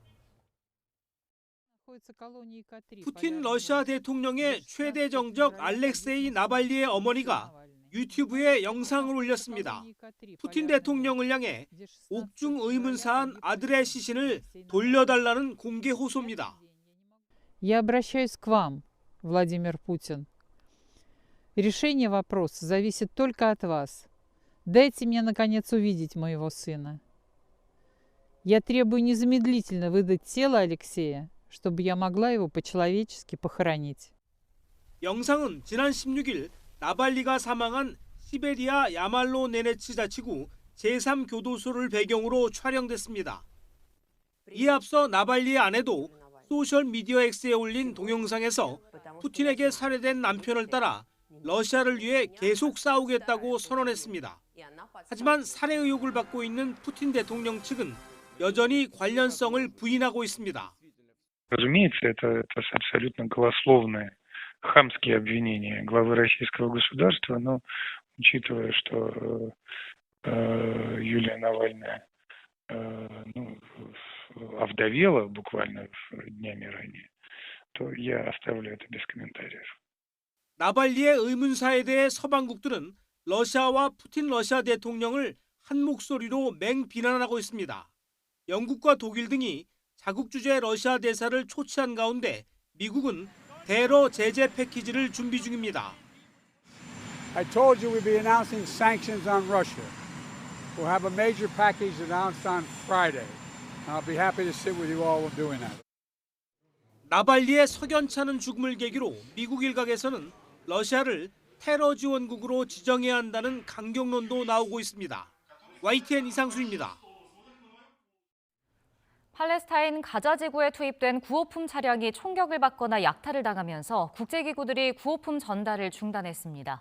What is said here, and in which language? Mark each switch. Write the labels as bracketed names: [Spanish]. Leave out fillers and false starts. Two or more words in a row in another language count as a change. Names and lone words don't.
[Korean] 푸틴 러시아 대통령의 최대 정적 알렉세이 나발리의 어머니가 유튜브에 영상을 올렸습니다. 푸틴 대통령을 향해 옥중 의문사한 아들의 시신을 돌려달라는 공개 호소입니다. [Russian] Я обращаюсь к вам, Владимир Путин. Решение вопроса зависит только от вас. Дайте мне, наконец, увидеть моего сына. Я требую незамедлительно выдать тело Алексея, чтобы я могла его по-человечески похоронить. [Korean] 영상은 지난 16일 나발리가 사망한 시베리아 야말로 네네츠 자치구 제3교도소를 배경으로 촬영됐습니다. 이에 앞서 나발리의 아내도 소셜미디어 X에 올린 동영상에서 푸틴에게 살해된 남편을 따라 러시아를 위해 계속 싸우겠다고 선언했습니다. 하지만 살해 의혹을 받고 있는 푸틴 대통령 측은 여전히 관련성을 부인하고 있습니다. [Russian] Разумеется, это абсолютно голословные, хамские обвинения главы российского государства, но учитывая, что Юлия Навальная овдовела буквально днями ранее, то я оставлю это без комментариев. [Korean] 나발리의 의문사에 대해 서방국들은 러시아와 푸틴 러시아 대통령을 한 목소리로 맹비난하고 있습니다. 영국과 독일 등이 자국 주재 러시아 대사를 초치한 가운데 미국은 대러 제재 패키지를 준비 중입니다. [English] I told you we'd be announcing sanctions on Russia. We'll have a major package announced on Friday. I'll be happy to sit with you all when doing that. [Korean] 나발리의 석연찮은 죽음을 계기로 미국 일각에서는 러시아를 테러 지원국으로 지정해야 한다는 강경론도 나오고 있습니다. YTN 이상수입니다. 팔레스타인 가자 지구에 투입된 구호품 차량이 총격을 받거나 약탈을 당하면서 국제기구들이 구호품 전달을 중단했습니다.